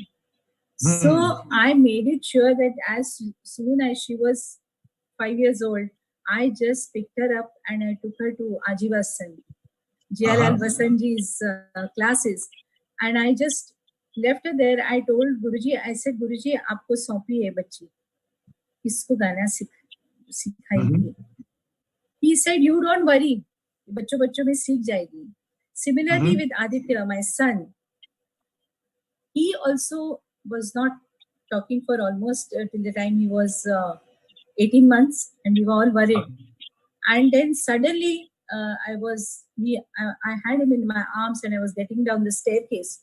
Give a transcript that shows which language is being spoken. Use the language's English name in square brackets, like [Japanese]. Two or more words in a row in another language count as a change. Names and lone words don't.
[English] So I made it sure that as soon as she was 5 years old, I just picked her up and I took her to Ajivasan, J.R.L. Vasanji's classes. And I just left her there. I told Guruji, I said, [Hindi] गुरुजी, आपको सौंपी है बच्ची. इसको गाना सिखाइए. [English] He said, you don't worry. [Hindi] बच्चों में सीख जाएगी. [English] Similarly with Aditya, my son, he also was not talking for almost till the time he was 18 months, and we were all worried. And then suddenly I had him in my arms and I was getting down the staircase.